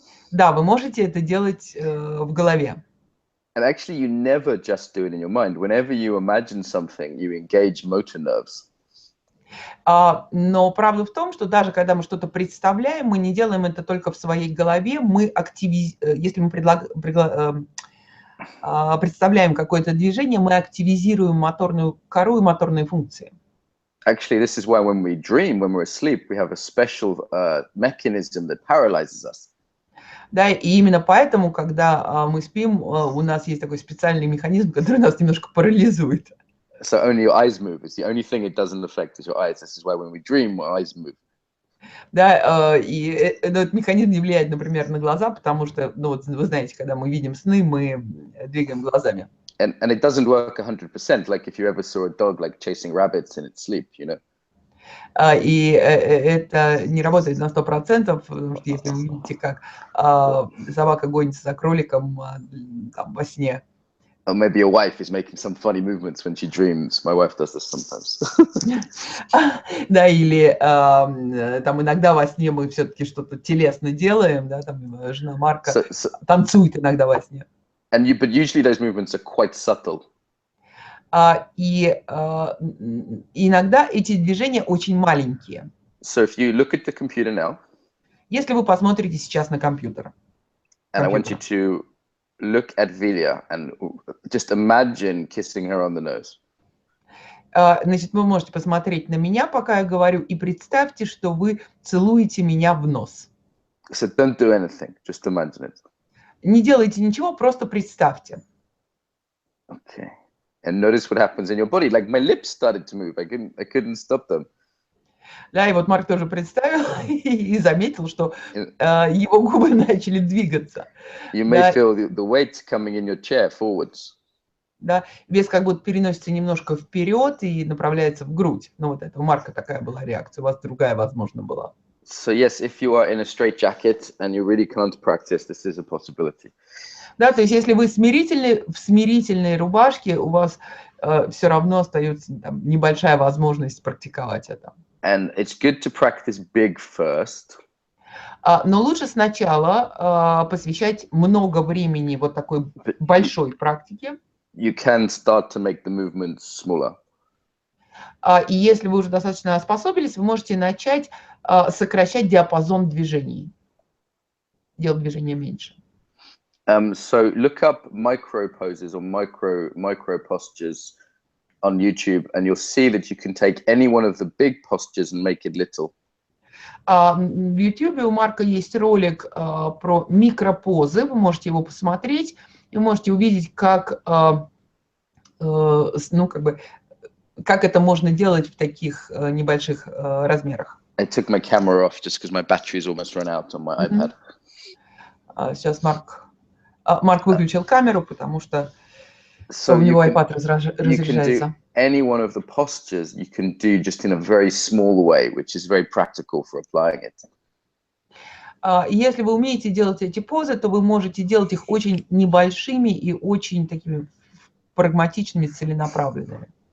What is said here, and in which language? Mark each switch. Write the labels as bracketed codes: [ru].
[ru] Да, вы можете это делать в голове. [en] And actually, you never just do it in your mind. Whenever you imagine something, you engage motor nerves. [ru] Но правда в том, что даже когда мы что-то представляем, мы не делаем это только в своей голове. Если мы представляем какое-то движение, мы активизируем моторную кору и моторные функции. [en] Actually, this is why when we dream, when we're asleep, we have a special mechanism that paralyzes us. [ru] Да, и именно поэтому, когда мы спим, у нас есть такой специальный механизм, который нас немножко парализует. [en] So only your eyes move. It's the only thing it doesn't affect is your eyes. This is why when we dream, our eyes move. [ru] Да, и этот механизм не влияет, например, на глаза, потому что, ну вот вы знаете, когда мы видим сны, мы двигаем глазами. [en] And it doesn't work 100%. Like if you ever saw a dog like chasing rabbits in its sleep, you know. [ru] И это не работает на 100%, потому что если вы видите, как собака гонится за кроликом там, во сне. [en] Or maybe your wife is making some funny movements when she dreams. My wife does this sometimes. [ru] Да, или там иногда во сне мы все-таки что-то телесно делаем, да, там жена Марка танцует иногда во сне. [en] But usually those movements are quite subtle. [ru] И иногда эти движения очень маленькие. [en] So if you look at the computer now, [ru] если вы посмотрите сейчас на компьютер, [en] and I want you to look at Vilya and just imagine kissing her on the nose. [ru] Значит, вы можете посмотреть на меня, пока я говорю, и представьте, что вы целуете меня в нос. [en] So don't do anything, just imagine it. [ru] Не делайте ничего, просто представьте. [en] Okay. And notice what happens in your body. Like my lips started to move. I couldn't stop them. [ru] Да, и вот Марк тоже представил и заметил, что его губы начали двигаться. [en] You may feel the weight coming in your chair forwards. [ru] Да, вес как будто переносится немножко вперед и направляется в грудь. Ну вот это у Марка такая была реакция, у вас другая, возможно, была. [en] So yes, if you are in a straitjacket and you really can't practice, this is a possibility. [ru] Да, то есть если вы в смирительной рубашке, у вас все равно остается там небольшая возможность практиковать это. [en] And it's good to practice big first. [ru] Но лучше сначала посвящать много времени вот такой большой практике. [en] You can start to make the movements smaller. [ru] И если вы уже достаточно способились, вы можете начать сокращать диапазон движений, делать движения меньше. [en] So look up micro poses or micro postures on YouTube, and you'll see that you can take any one of the big postures and make it little. [ru] В YouTube у Марка есть ролик про микропозы, вы можете его посмотреть, и вы можете увидеть, как, ну, как бы, как это можно делать в таких небольших размерах. [en] I took my camera off just because my battery's almost run out on my iPad. [ru] Сейчас Марк выключил камеру, потому что у него iPad разряжается. [en] Any one of the postures you can do just in a very small way, which is very practical for applying it. [ru] Если вы умеете делать эти позы, то вы можете делать их очень небольшими и очень такими прагматичными, целенаправленными.